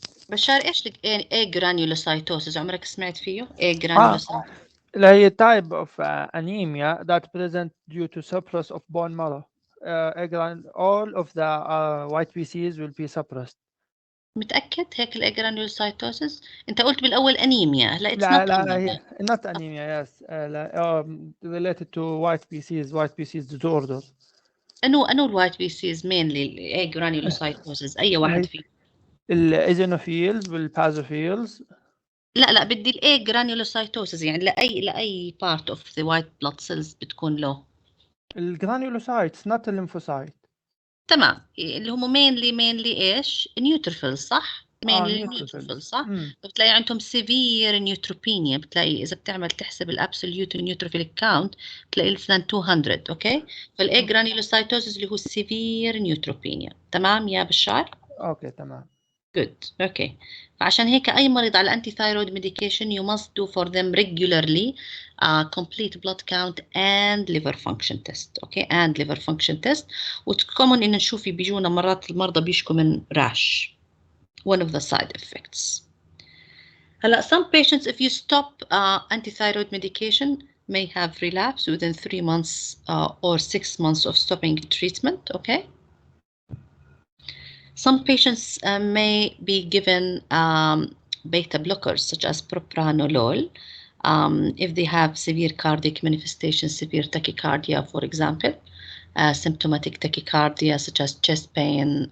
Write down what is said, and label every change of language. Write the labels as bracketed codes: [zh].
[ar] بشار ايش لك ايه granulocytosis؟ عمرك سمعت فيه؟ ايه granulocytosis؟ اللي هي [en] type of anemia that present due to surplus of bone marrow. All of the white PCs will be suppressed. [ar] متأكد هيك الgranulocytosis؟ انت قلت بالاول انيميا، هلا [en] it's [ar] لا [en] not [ar] لا [en] anemia. هي not anemia. yes related to white PCs disorder. [ar] انو الوايت بي سيز مينلي ايه granulocytosis اي واحد فيه؟ الايزينوفيلز والبازوفيلز. لا بدي الايه granulocytosis يعني لاي [en] part of the white blood cells [ar] بتكون له الجرانيولوسايتس not الليمفوسايت. تمام اللي هم mainly ايش؟ نيوتروفيل صح؟ mainly نيوتروفيل صح؟ بتلاقي عندهم [en] severe neutropenia، [ar] بتلاقي اذا بتعمل تحسب الابسوليوت نيوتروفيل كاونت بتلاقي less than 200. اوكي فالايه granulocytosis اللي هو [en] severe neutropenia. [ar] تمام يا بشار؟ اوكي تمام. [en] Good. Okay. [ar] فعشان هيك أي مريض على [en] anti thyroid medication you must do for them regularly complete blood count and liver function test. Okay. And liver function test. [ar] وتكمن إن نشوف بيجونا مرات المرضى بيشكوا من rash. [en] One of the side effects. [ar] هلا [en] some patients if you stop anti thyroid medication may have relapse within 3 months or 6 months of stopping treatment. Okay. Some patients may be given beta blockers such as propranolol if they have severe cardiac manifestations, severe tachycardia, for example, symptomatic tachycardia such as chest pain,